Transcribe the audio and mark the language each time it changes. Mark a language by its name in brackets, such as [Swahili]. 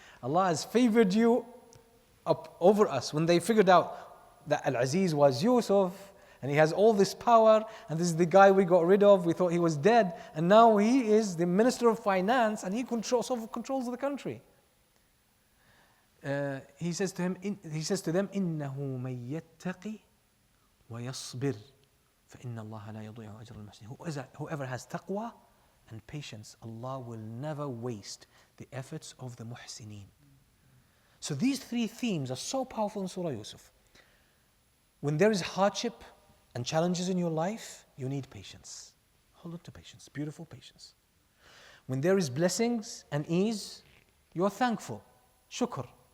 [English] Allah has favored you up over us. When they figured out that Al-Aziz was Yusuf, and he has all this power, and this is the guy we got rid of, we thought he was dead, and now he is the Minister of Finance, and he controls the country. He says to them, [Arabic] إِنَّهُ مَن يَتَّقِ وَيَصْبِرْ فَإِنَّ اللَّهَ لَا يَضِيعُ أَجْرَ الْمُحْسِنِينَ. [English] Whoever has taqwa and patience, Allah will never waste the efforts of the muhsineen. So these three themes are so powerful in Surah Yusuf. When there is hardship and challenges in your life, you need patience. Hold on to patience, beautiful patience. When there is blessings and ease, you are thankful, shukr.